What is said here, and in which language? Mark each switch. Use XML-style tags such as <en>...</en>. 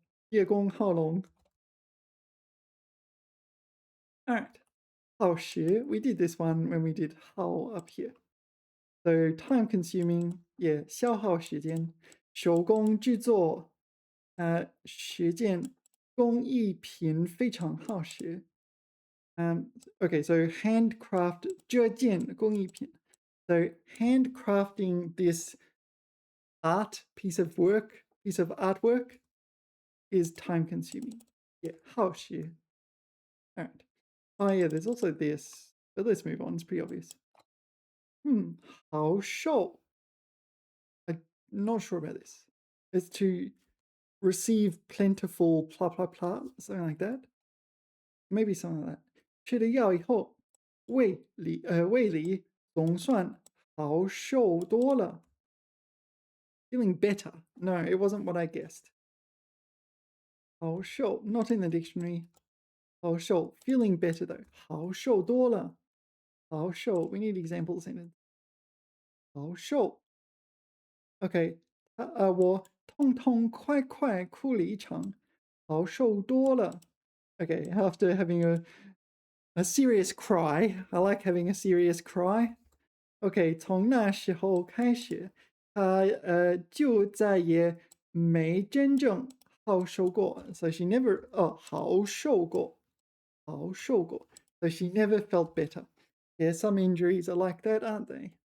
<en>Ye Gong Haolong. All right. Hao Shi. We did this one when we did Hao up here. So time consuming. Yeah.</en> <zh>消耗时间. 手工制作实践工艺品非常耗时。</zh> <en>Okay, so handcraft</en> <zh>这件工艺品.</zh> <en>So handcrafting this piece of artwork is time consuming. Yeah, 耗时.All right. Oh yeah, there's also this, but let's move on. It's pretty obvious. 好瘦. I'm not sure about this. It's to receive plentiful blah blah blah, something like that. Maybe something like that.</en> <zh>吃了药以后，胃里总算好受多了。</zh> <en>Feeling better. No, it wasn't what I guessed. 好受, not in the dictionary. 好受, feeling better though.</en> <zh>好受多了。</zh> <en>好受, we need example sentence.</en> <zh>好受. Okay, 我痛痛快快哭了一场，好受多了。</zh> <en>Okay, after having a serious cry. I like having a serious cry.</en> <zh>Okay, 从那时候开始，他就再也没真正好受过。</zh> <en>So she never 好受过，好受过。 So she never felt better. Yeah, some injuries are like that, aren't they?</en>